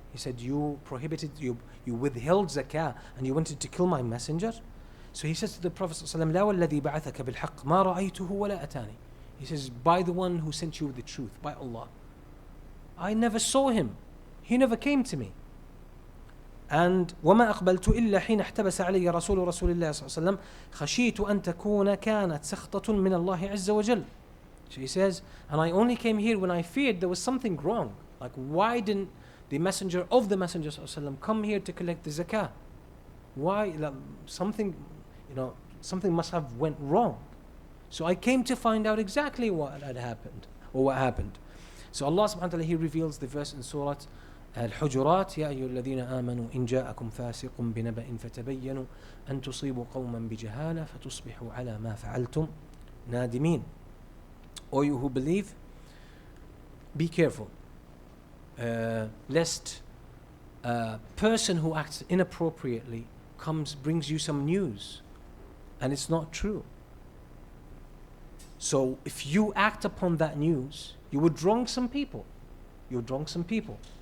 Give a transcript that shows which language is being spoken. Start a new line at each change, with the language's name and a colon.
English: He said, you withheld zakah and you wanted to kill my messenger. So he says to the Prophet ﷺ,
Arabic: "La walladhi ba'athaka bil haqq ma ra'aytuhu wa la atani."
English: He says, by the one who sent you with the truth, by Allah, I never saw him. He never came to me.
Arabic: And وما أقبلت إلا حين احتبس علي رسول الله صلى الله عليه وسلم خشيت أن تكون كانت سخطة من الله عز وجل.
English: So he says, and I only came here when I feared there was something wrong. Like, why didn't the messenger of the Messenger صلى الله عليه وسلم come here to collect the zakah? Why? Something must have went wrong. So I came to find out exactly what had happened, or what happened. So Allah subhanahu wa ta'ala, He reveals the verse in Surah Al-Hujurat,
Arabic: يا أيها الذين آمنوا إن جاءكم فاسق بنبأ فتبينوا أن تصيبوا قوما بجهالة فتصبحوا على ما فعلتم نادمين.
English: O you who believe, be careful, lest a person who acts inappropriately brings you some news and it's not true. So if you act upon that news, you would wrong some people. You would wrong some people.